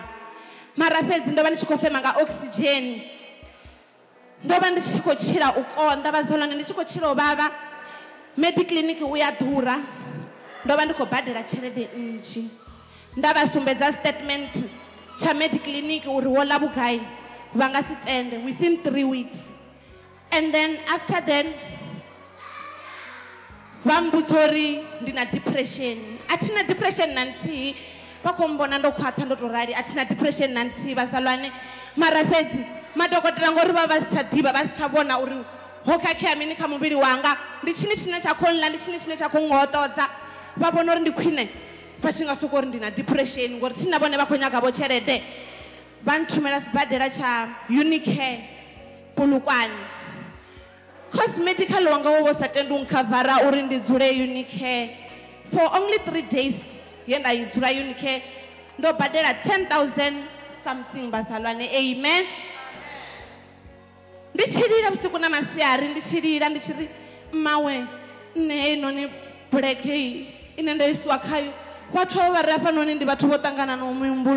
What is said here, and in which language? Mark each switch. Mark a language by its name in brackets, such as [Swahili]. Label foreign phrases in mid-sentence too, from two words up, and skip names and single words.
[Venda] Mara fhedzi ndo vha ndi tshi khou fema nga oxygen, ndo vha ndi tshi khou tshila u konḓa vhazalwane, ndi tshi khou tshila u vhavha. Mediclinic u ya ḓura, ndo vha ndi khou badela tshelede nnzhi. Nda vha sumbedza statement tsha Mediclinic uri wo ḽa vhugai, vha nga si tende [English] within 3 weeks. And then after then [Venda] vha mbudza uri ndi na depression. A thi na depression na nthihi, vha khou mbona ndo khwaṱha ndo tou rali, a thi na depression na nthihi vhazalwane. Mara fhedzi madokotela ngori vha vha si tsha ḓivha, vha si tsha vhona uri ho khakhea mini kha muvhili wanga, ndi tshini tshine tsha khou nḽa, ndi tshini tshine tsha khou nhoṱodza. Vha vhona uri ndi khwine vha tshi nga sokou uri ndi na depression ngori thi na vhone vha khou nyaga vho tshelede. Vha nthumela sibadela tsha Unicare Polokwane. Cause medical wanga wo vha sa tendi u nkhavara uri ndi dzule Unicare [English] for only 3 days. [Venda] Ye nda i dzula Unicare ndo badela 10,000 something vhazalwane. Amen. Ndi tshi lila vhusiku na masiari, ndi tshi lila ndi tshi ri mmawe, nṋe heinoni buleke hei ine nda isiwa khayo, vhathu avho vha re hafhanoni ndi vhathu vho ṱangana na muhumbulo.